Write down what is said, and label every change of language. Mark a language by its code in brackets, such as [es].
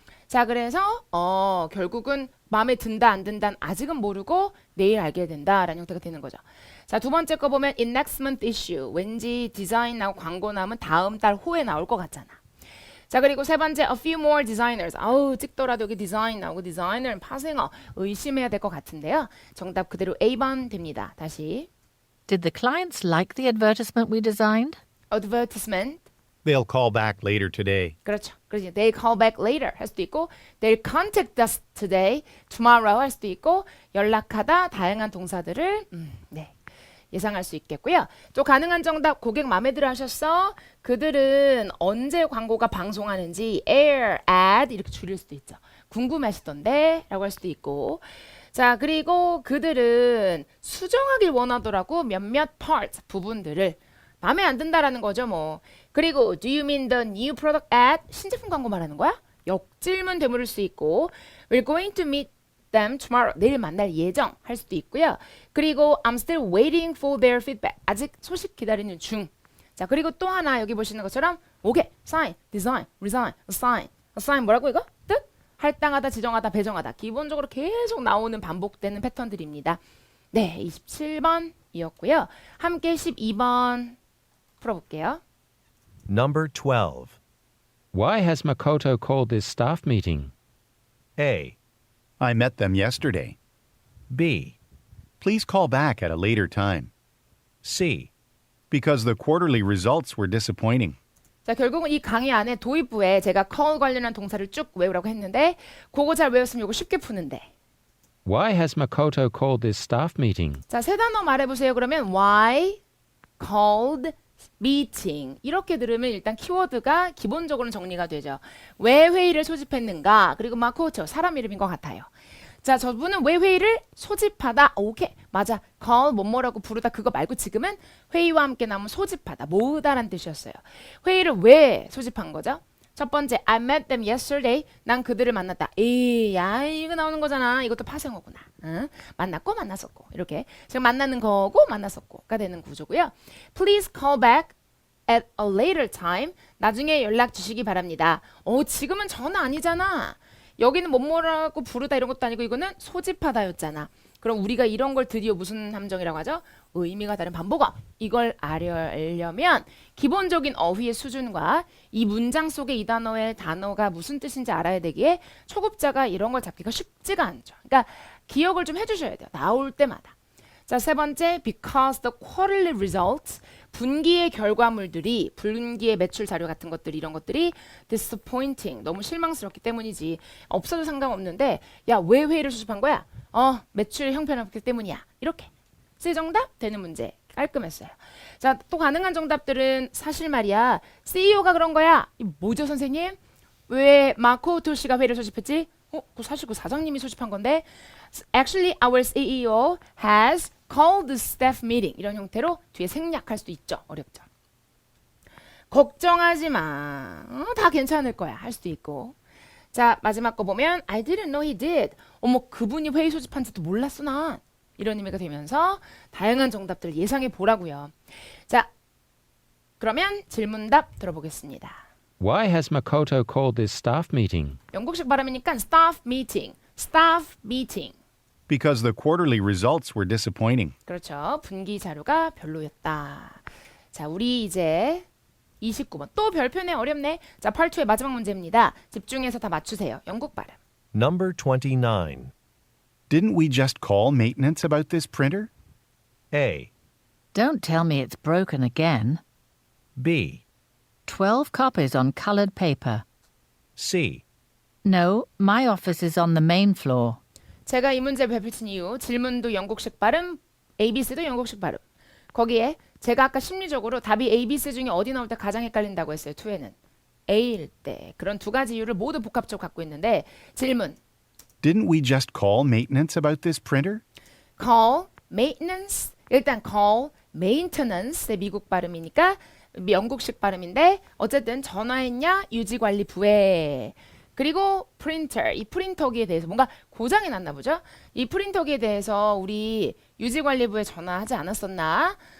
[ko] 자, 그래서 결국은 마음에 든다 안 든다는 아직은 모르고 내일 알게 된다라는 형태가 되는 거죠. 자, 두 번째 거 보면 [en] in next month issue. [ko] 왠지 디자인 나오고 광고 나오면 다음 달 호에 나올 것 같잖아. 자, 그리고 세 번째 [en] a few more designers. [ko] 아우, 찍더라도 여기 디자인 나오고 디자이너는 파생어 의심해야 될 것 같은데요. 정답 그대로 A번 됩니다. 다시 [en] Did the clients like the advertisement we designed? advertisement. They'll call back later today. [ko] 그렇죠. 그렇지. [en] They call back later [ko] 할 수도 있고 [en] they'll contact us today, tomorrow [ko] 할 수도 있고 연락하다 다양한 동사들을 네. 예상할 수 있겠고요. 또 가능한 정답 고객 마음에 들어 하셨어? 그들은 언제 광고가 방송하는지 air, ad 이렇게 줄일 수도 있죠. 궁금하시던데 라고 할 수도 있고 자 그리고 그들은 수정하길 원하더라고 몇몇 parts 부분들을 마음에 안 든다라는 거죠 뭐. [en] 그리고 do you mean the new product ad? [ko] 신제품 광고 말하는 거야? 역질문 되물을 수 있고 [en] we're going to meet them tomorrow. [ko] 내일 만날 예정 할 수도 있고요. [en] 그리고 I'm still waiting for their feedback. [ko] 아직 소식 기다리는 중. 자 그리고 또 하나 여기 보시는 것처럼 오케이, sign, design, resign, assign. assign 뭐라고 이거? 뜻? 할당하다, 지정하다, 배정하다. 기본적으로 계속 나오는 반복되는 패턴들입니다. 네, 27번이었고요. 함께 12번 풀어볼게요. [en] Number 12. Why has Makoto called this staff meeting? A. I met them yesterday. B. Please call back at a later time. C. Because the quarterly results were disappointing. [ko] 자 결국은 이 강의 안에 도입부에 제가 call 관련한 동사를 쭉 외우라고 했는데 그거 잘 외웠으면 이거 쉽게 푸는데 [en] Why has Makoto called this staff meeting? [ko] 자 세 단어 말해보세요. 그러면 why called meeting 이렇게 들으면 일단 키워드가 기본적으로는 정리가 되죠. 왜 회의를 소집했는가 그리고 마코토 사람 이름인 것 같아요. 자 저분은 왜 회의를 소집하다 오케이 맞아 call 뭐뭐라고 부르다 그거 말고 지금은 회의와 함께 나오면 소집하다 모으다란 뜻이었어요. 회의를 왜 소집한 거죠? 첫 번째 [en] I met them yesterday [ko] 난 그들을 만났다. 야 이거 나오는 거잖아. 이것도 파생어구나. 응? 만났고 만났었고 이렇게 지금 만나는 거고 만났었고가 되는 구조고요. [en] Please call back at a later time [ko] 나중에 연락 주시기 바랍니다. 지금은 전화 아니잖아. 여기는 뭐뭐라고 부르다 이런 것도 아니고 이거는 소집하다였잖아. 그럼 우리가 이런 걸 드디어 무슨 함정이라고 하죠? 의미가 다른 반복어. 이걸 알려면 기본적인 어휘의 수준과 이 문장 속의 이 단어의 단어가 무슨 뜻인지 알아야 되기에 초급자가 이런 걸 잡기가 쉽지가 않죠. 그러니까 기억을 좀 해주셔야 돼요. 나올 때마다. 자, 세 번째, [en] because the quarterly results, [ko] 분기의 결과물들이, 분기의 매출 자료 같은 것들, 이런 것들이 disappointing, 너무 실망스럽기 때문이지. 없어도 상관없는데, 야, 왜 회의를 수집한 거야? 매출 형편없기 때문이야. 이렇게. C 정답 되는 문제. 깔끔했어요. 자, 또 가능한 정답들은 사실 말이야. CEO가 그런 거야. 뭐죠, 선생님? 왜 마코토 씨가 회의를 소집했지? 사실 그 사장님이 소집한 건데. [en] Actually, our CEO has called the staff meeting. [ko] 이런 형태로 뒤에 생략할 수도 있죠. 어렵죠. 걱정하지 마. 다 괜찮을 거야. 할 수도 있고. 자, 마지막 거 보면 [en] I didn't know he did. [ko] 그분이 회의 소집한지도 몰랐어 난. 이런 의미가 되면서 다양한 정답들 예상해 보라고요. 자, 그러면 질문답 들어보겠습니다. [en] Why has Makoto called this staff meeting? [ko] 영국식 발음이니까 staff meeting, staff meeting. [en] Because the quarterly results were disappointing. [ko] 그렇죠. 분기 자료가 별로였다. 자, 우리 이제 29번. 또 별표네 어렵네. 자, 8초의 마지막 문제입니다. 집중해서 다 맞추세요. 영국 발음. [en] Number 29. Didn't we just call maintenance about this printer? A. Don't tell me it's broken again. B. 12 copies on colored paper. C. No, my office is on the main floor. [ko] 제가 이 문제 발표친 이유 질문도 영국식 발음, ABC도 영국식 발음. 거기에 제가 아까 심리적으로 답이 ABC 중에 어디 나올 때 가장 헷갈린다고 했어요. 2에는. A일 때. 그런 두 가지 이유를 모두 복합적으로 갖고 있는데 질문. [en] Didn't we just call maintenance about this printer? call, maintenance. [ko] 일단 call, maintenance의 미국 발음이니까 영국식 발음인데 어쨌든 전화했냐? 유지관리부에. 그리고 프린터, 이 프린터기에 대해서 뭔가 고장이 났나 보죠? 이 프린터기에 대해서 우리 유지관리부에 전화하지 않았었나?